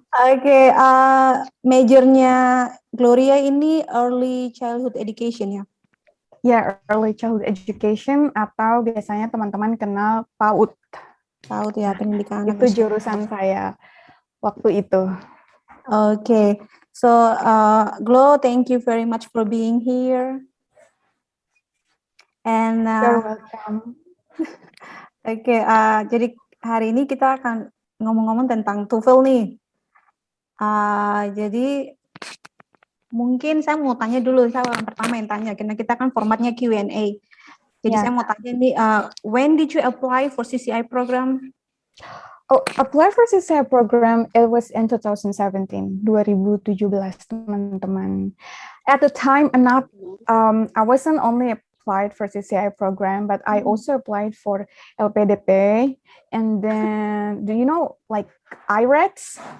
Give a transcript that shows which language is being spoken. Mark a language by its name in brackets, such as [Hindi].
[Indonesian] Oke, majornya Gloria ini [English] early childhood education [Indonesian] ya? Ya, [English] early childhood education [Indonesian] atau biasanya teman-teman kenal PAUD. PAUD ya, pendidikan anak Itu usia. jurusan saya waktu itu. [English] Okay, so Glo, thank you very much for being here. And You're welcome. [Indonesian] Oke, jadi hari ini kita akan ngomong-ngomong tentang TOEFL nih. Jadi mungkin saya mau tanya dulu, saya orang pertama yang tanya, karena kita kan formatnya Q&A. Jadi saya mau tanya nih, [English] when did you apply for CCI program? Oh, apply for CCI program, it was in 2017, 2017 [Indonesian] teman-teman. [English] At the time, I wasn't only applied for CCI program, but I also applied for LPDP, and then, do you know, like, IREX?